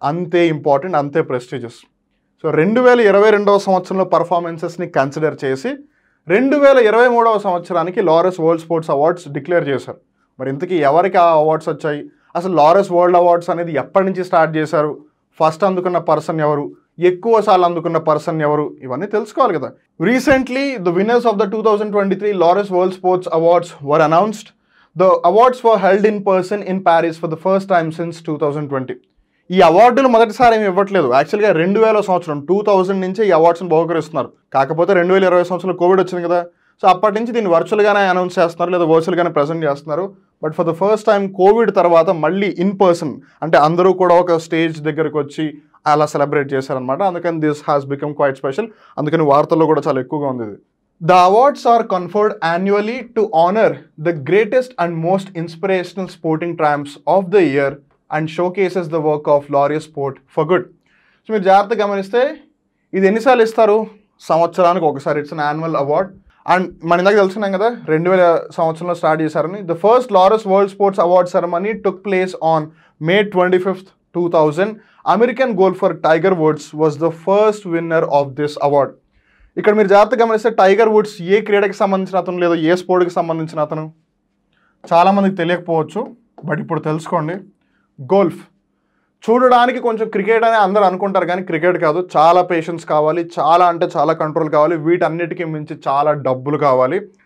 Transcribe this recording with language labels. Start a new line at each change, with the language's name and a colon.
Telugu: అంతే ఇంపార్టెంట్, అంతే prestigious. So 2022వ సంవత్సరంలో పర్ఫార్మెన్సెస్ని కన్సిడర్ చేసి 2023వ సంవత్సరానికి Laurus world sports awards declare చేశారు. మరి ఇంతకీ ఎవరికి ఆ అవార్డ్స్ వచ్చాయి? అసలు లారెస్ వరల్డ్ అవార్డ్స్ అనేది ఎప్పటి నుంచి స్టార్ట్ చేశారు? ఫస్ట్ అందుకున్న పర్సన్ ఎవరు? ఎక్కువ సార్లు అందుకున్న పర్సన్ ఎవరు? ఇవన్నీ తెలుసుకోవాలి కదా.
English: Recently the winners of the 2023 Laureus World Sports Awards were announced. The awards were held in person in Paris for the first time since 2020.
Telugu: ఈ అవార్డులు మొదటిసారి ఏమి ఇవ్వట్లేదు. యాక్చువల్గా 2000 సంవత్సరం 2000 నుంచే ఈ అవార్డ్స్ని బహుకరిస్తున్నారు. కాకపోతే 2020 సంవత్సరంలో కోవిడ్ వచ్చింది కదా, సో అప్పటి నుంచి దీన్ని వర్చువల్గానే అనౌన్స్ చేస్తున్నారు లేదా వర్చువల్గానే ప్రజెంట్ చేస్తున్నారు.
English: but for the first time
Telugu: Covid తర్వాత మళ్ళీ ఇన్ పర్సన్, అంటే అందరూ కూడా ఒక స్టేజ్ దగ్గరకు వచ్చి అలా సెలబ్రేట్ చేశారనమాట. అందుకని
English: This has become quite special.
Telugu: అందుకని వార్తల్లో కూడా చాలా ఎక్కువగా ఉంది ఇది.
English: The awards are conferred annually to honor the greatest and most inspirational sporting triumphs of the year and showcases the work of Laureus sport for good.
Telugu: So మీరు జాగ్రత్తగా గమనిస్తే ఇది ఎన్నిసార్లు ఇస్తారు? సంవత్సరానికి ఒకసారి.
English: It's an annual award.
Telugu: And మన ఇందాక తెలుసుకున్నాం కదా 2000 సంవత్సరంలో స్టార్ట్ చేశారని.
English: The first Laureus World Sports award ceremony took place on May 25th, 2000. American golfer Tiger Woods was the first winner of this award.
Telugu: ఇక్కడ మీరు జాగ్రత్తగా గమనిస్తే టైగర్ వుడ్స్ ఏ క్రీడకి సంబంధించిన అతను లేదా ఏ స్పోర్ట్కి సంబంధించిన అతను చాలామందికి తెలియకపోవచ్చు, బట్ ఇప్పుడు తెలుసుకోండి. గోల్ఫ్. చూడడానికి కొంచెం క్రికెట్ అని అందరూ అనుకుంటారు, కానీ క్రికెట్ కాదు. చాలా పేషెన్స్ కావాలి, చాలా అంటే చాలా కంట్రోల్ కావాలి, వీటన్నిటికీ మించి చాలా డబ్బులు కావాలి.